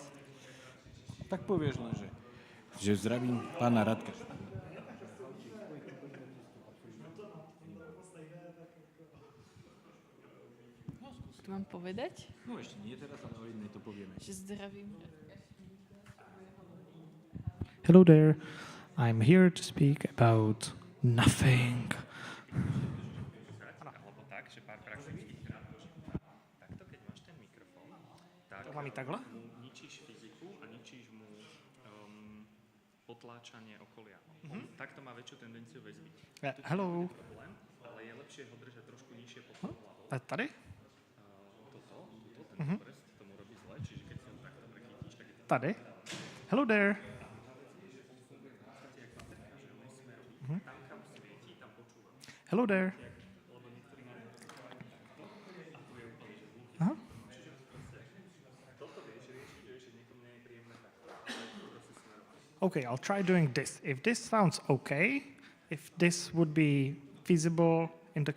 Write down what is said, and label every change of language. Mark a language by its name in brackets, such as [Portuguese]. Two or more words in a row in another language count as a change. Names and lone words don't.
[Slovak] Tak povieš len, že zdravím pána Radka. To mám povedať? No ešte nie teraz, ale o jednej to povieme. Že zdravím. [English] Hello there. I'm here to speak about nothing. [Slovak] Alebo tak, že pár praktických rád. Takto, keď máš ten mikrofón, tak [Czech] To mám i takhle? [Slovak] mu ničíš fyziku a ničíš mu potláčanie okolia. On takto má väčšiu tendenciu väzby. Hello. Problém, ale je lepšie ho držať trošku nižšie pod tou hlavou. Tady? Ten prst tomu robí zle, čiže keď si ho takto prechytíš, tak je to... Tady. [English] Hello there. [Slovak] Tam, kam svietí, tam počúva. [English] Hello there. Aha. Okay, I'll try doing this. If this sounds okay, if this would be feasible in the...